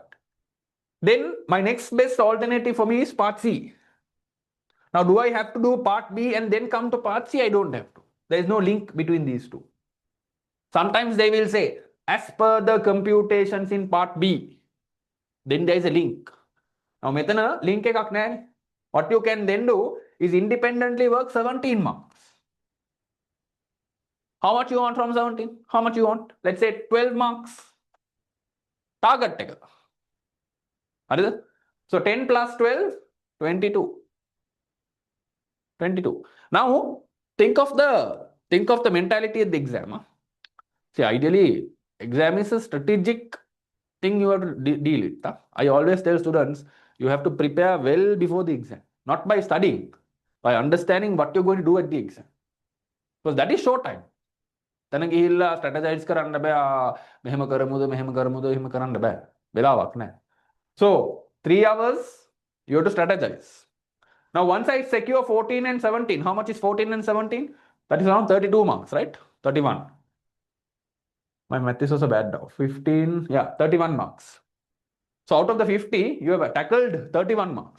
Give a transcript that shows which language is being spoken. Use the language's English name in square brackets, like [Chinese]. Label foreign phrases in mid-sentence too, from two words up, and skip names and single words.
[English] Then my next best alternative for me is part C. Now, do I have to do part B and then come to part C? I don't have to. There is no link between these two. Sometimes they will say, as per the computations in part B, then there is a link. Now, [Sinhala] metana link එකක් නැහැ. [English] What you can then do is independently work 17 marks. How much you want from 17? How much you want? Let's say 12 marks. Target එක. [Sinhala] හරිද? [English] So 10 plus 12, 22. 22. Now, think of the mentality at the exam. Huh? See, ideally, exam is a strategic thing you have to deal with. Huh? I always tell students, you have to prepare well before the exam. Not by studying, by understanding what you're going to do at the exam. Because that is short time. [Sinhala] තැන ගිහිල්ලා ස්ට්‍රැටජයිස් කරන්න බෑ මෙහෙම කරමුද එහෙම කරන්න බෑ වෙලාවක් නැහැ. [English] So 3 hours you have to strategize. Now once I secure 14 and 17, how much is 14 and 17? That is around 32 marks, right? 31. My math is also bad now. 15, yeah, 31 marks. So out of the 50, you have tackled 31 marks.